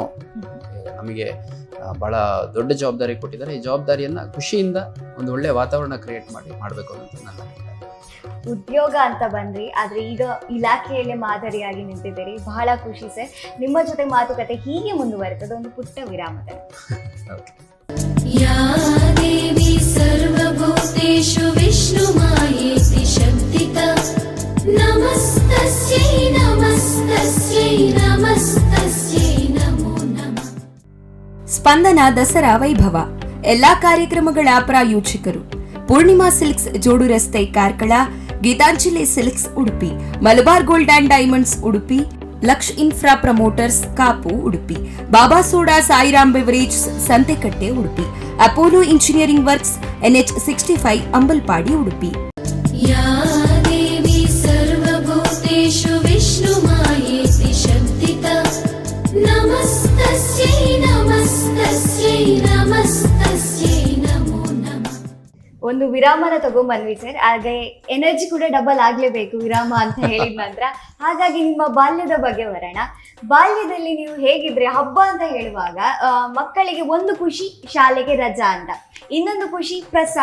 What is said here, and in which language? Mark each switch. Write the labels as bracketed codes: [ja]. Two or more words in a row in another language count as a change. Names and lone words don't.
[kn] ನಮಗೆ ಭಾಳ ದೊಡ್ಡ ಜವಾಬ್ದಾರಿ ಕೊಟ್ಟಿದ್ದಾರೆ. ಈ ಜವಾಬ್ದಾರಿಯನ್ನು ಖುಷಿಯಿಂದ ಒಂದು ಒಳ್ಳೆಯ ವಾತಾವರಣ ಕ್ರಿಯೇಟ್ ಮಾಡಬೇಕು ಅಂತ ನನ್ನ ಅಭಿಪ್ರಾಯ. ಉದ್ಯೋಗ ಅಂತ ಬಂದ್ರಿ, ಆದ್ರೆ ಈಗ ಇಲಾಖೆಯಲ್ಲೇ ಮಾದರಿಯಾಗಿ ನಿಂತಿದ್ದೀರಿ, ಬಹಳ ಖುಷಿ ಸರ್. ನಿಮ್ಮ ಜೊತೆ ಮಾತುಕತೆ ಹೀಗೆ ಮುಂದುವರೆತದೆ ಒಂದು ಪುಟ್ಟ ವಿರಾಮದಲ್ಲಿ. [sa] या देवी सर्वभूतेषु विष्णुमायेति शक्तिता नमस्तस्यै नमस्तस्यै नमस्तस्यै नमो नमः. [kn] ಸ್ಪಂದನ ದಸರಾ ವೈಭವ ಎಲ್ಲಾ ಕಾರ್ಯಕ್ರಮಗಳ ಪ್ರಾಯೋಜಕರು ಪೂರ್ಣಿಮಾ ಸಿಲ್ಕ್ಸ್ ಜೋಡು ರಸ್ತೆ ಕಾರ್ಕಳ, ಗೀತಾಂಜಲಿ ಸಿಲ್ಕ್ಸ್ ಉಡುಪಿ, ಮಲಬಾರ್ ಗೋಲ್ಡ್ ಅಂಡ್ ಡೈಮಂಡ್ಸ್ ಉಡುಪಿ, ಲಕ್ಷ್ ಇನ್ಫ್ರಾ ಪ್ರಮೋಟರ್ಸ್ ಕಾಪು ಉಡುಪಿ, ಬಾಬಾ ಸೋಡಾ ಸಾಯಿರಾಮ್ ಬೆವರೇಜ್ ಸಂತೆಕಟ್ಟೆ ಉಡುಪಿ, ಅಪೋಲೋ ಇಂಜಿನಿಯರಿಂಗ್ ವರ್ಕ್ಸ್ NH 65 ಅಂಬಲ್ಪಾಡಿ ಉಡುಪಿ. [sa] या देवी सर्वभूतेषु विष्णुमायेति शक्तिता नमस्तस्यै नमस्तस्यै नमस्तस्यै नमो नमः. [kn] ಒಂದು ವಿರಾಮನ ತಗೊಂಡ್ಬಂದ್ವಿ ಸರ್. ಹಾಗೆ ಎನರ್ಜಿ ಕೂಡ ಡಬಲ್ ಆಗ್ಲೇಬೇಕು ವಿರಾಮ ಅಂತ ಹೇಳಿದ ನಂತರ. ಹಾಗಾಗಿ ನಿಮ್ಮ ಬಾಲ್ಯದ ಬಗ್ಗೆ ಬರೋಣ. ಬಾಲ್ಯದಲ್ಲಿ ನೀವು ಹೇಗಿದ್ರೆ, ಹಬ್ಬ ಅಂತ ಹೇಳುವಾಗ ಮಕ್ಕಳಿಗೆ ಒಂದು ಖುಷಿ ಶಾಲೆಗೆ ರಜಾ ಅಂತ, ಇನ್ನೊಂದು ಖುಷಿ ಪ್ರಸಾದ.